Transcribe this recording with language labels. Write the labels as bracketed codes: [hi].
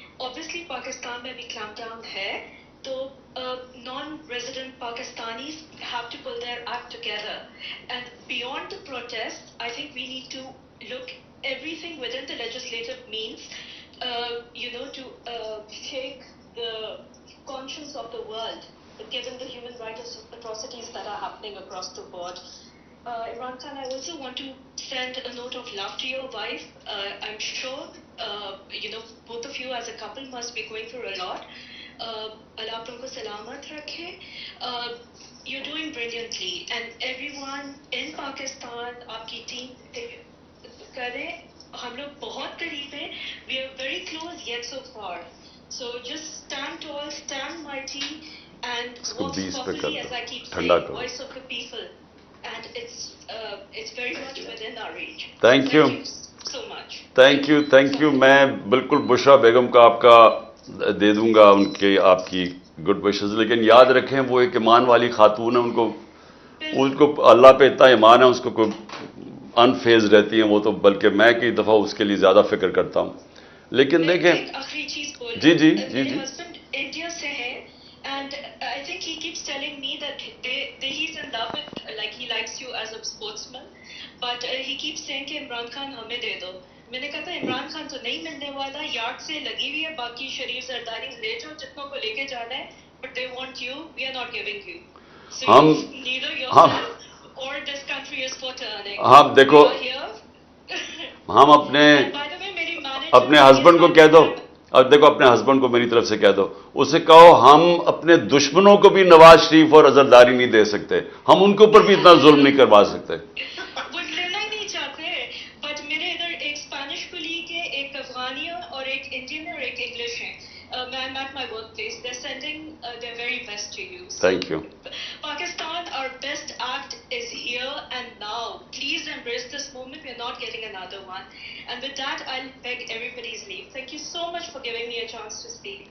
[en] Obviously, [ur] Pakistan mein bhi clampdown hai. [en] So non-resident Pakistanis have to pull their act together, and beyond the protests, I think we need to look everything within the legislative means, to shake the conscience of the world, given the human rights atrocities that are happening across the board. Imran Khan, I also want to send a note of love to your wife. I'm sure, both of you as a couple must be going through a lot. [ur] Allah آپ کو سلامت رکھے. [en] You're doing brilliantly and everyone in Pakistan [ur] آپ کی team کریں. ہم لوگ بہت قریب ہیں. [en] We are very close yet so far. So just stand tall, stand mighty and walk properly, as I keep saying, voice of the people. And it's very much within our reach. Thank you so much. Thank you. [ur] میں بالکل بشرا بیگم کا آپ کا دے دوں گا ان کے آپ کی good wishes. لیکن یاد رکھیں وہ ایک ایمان والی خاتون ہے. ان کو اللہ پہ اتنا ایمان ہے, اس کو کوئی انفیز رہتی ہیں وہ تو, بلکہ میں کئی دفعہ اس کے لیے زیادہ فکر کرتا ہوں. لیکن دیکھیں آخری چیز بول جی میرے ہسبینڈ انڈیا سے ہیں [en] and I think he keeps telling me that he's in love with, like he likes you as a sportsman, but he keeps saying [ur] کہ عمران خان ہمیں دے دو. میں نے کہا تھا عمران خان تو نہیں ملنے والا, یارڈ سے لگی ہوئی ہے, باقی شریف زرداری لے جاؤ جتنوں کو لے کے جانا ہے, [en] but they want you, we are not giving you. So neither yourself or this country is for turning. [ur] ہم دیکھو ہم اپنے ہسبینڈ کو کہہ دو, اور دیکھو اپنے ہسبینڈ کو میری طرف سے کہہ دو, اسے کہو ہم اپنے دشمنوں کو بھی نواز شریف اور عزرداری نہیں دے سکتے, ہم ان کے اوپر بھی اتنا ظلم نہیں کروا سکتے. وہ لینا ہی نہیں چاہتے. بٹ میرے ادھر ایک اسپینش کلیگ ہے, ایک افغانی اور ایک انڈین اور ایک انگلش ہے. [en] I'm at my workplace. They're sending their very best to you. Thank you. Pakistan, our best act is here and now. Please embrace this moment. We're not getting another one. And with that, I'll beg everybody's leave. Thank you so much for giving me a chance to speak.